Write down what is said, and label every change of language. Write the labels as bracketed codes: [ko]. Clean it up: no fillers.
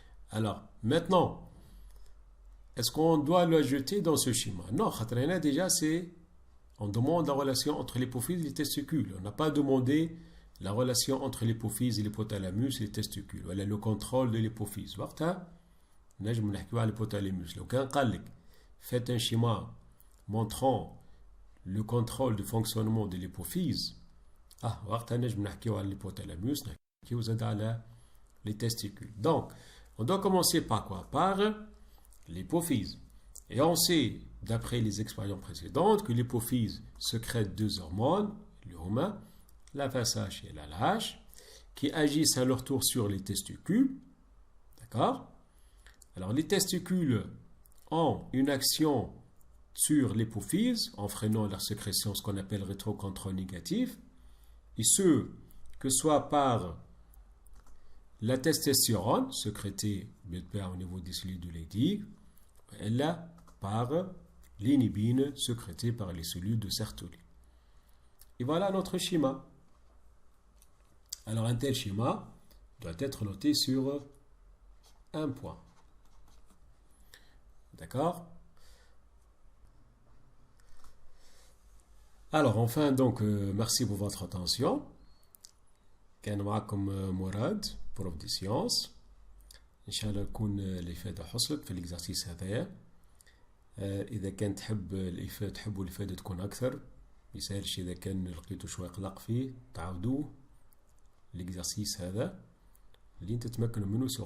[fr] Alors, maintenant, est-ce qu'on doit le jeter dans ce schéma? Non, déjà, c'est On demande la relation entre l'hypophyse et les testicules. On n'a pas demandé la relation entre l'hypophyse et l'hypothalamus et les testicules. Voilà le contrôle de l'hypophyse. [ar] وقتها نجم نحكيو على l'hypothalamus. لو كان قال لك [fr] faites un schéma montrant le contrôle du fonctionnement de l'hypophyse. [ar] وقتها نجم نحكيو على [fr] l'hypothalamus, [ar] نحكيو زاد على [fr] les testicules. Donc, on doit commencer par quoi? Par l'hypophyse. Et on sait, d'après les expériences précédentes, que l'hypophyse sécrète deux hormones, la FSH et la LH, qui agissent à leur tour sur les testicules. D'accord? Alors, les testicules ont une action sur l'hypophyse en freinant leur sécrétion, ce qu'on appelle rétrocontrôle négatif, et ce, que soit par la testostérone, sécrétée au niveau des cellules de Leydig, et là, par l'inhibine, sécrétée par les cellules de Sertoli. Et voilà notre schéma. Alors, un tel schéma doit être noté sur un point. D'accord? Alors, enfin, donc, merci pour votre attention. [ar] كان معكم مراد بروف دي سيونس. ان شاء الله يكون الافاده حصلت في الاكزرسيس هذايا. اذا كان تحبوا الافاده تكون اكثر، يسهلش اذا كان لقيتوا شويه قلق فيه تعاودوه الاكزرسيس هذا اللي انت تتمكنوا منه